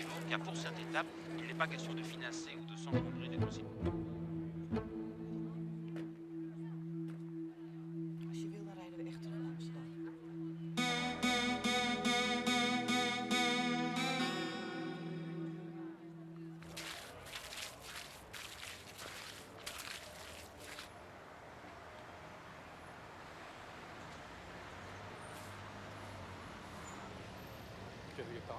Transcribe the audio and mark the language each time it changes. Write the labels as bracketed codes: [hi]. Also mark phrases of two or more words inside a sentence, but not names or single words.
[fr] car pour cette étape, il n'est pas question de financer ou de s'encombrer des dossiers. [nl] Als je wil, dan rijden we echt terug naar Amsterdam. [fr] Tu as vu les parents?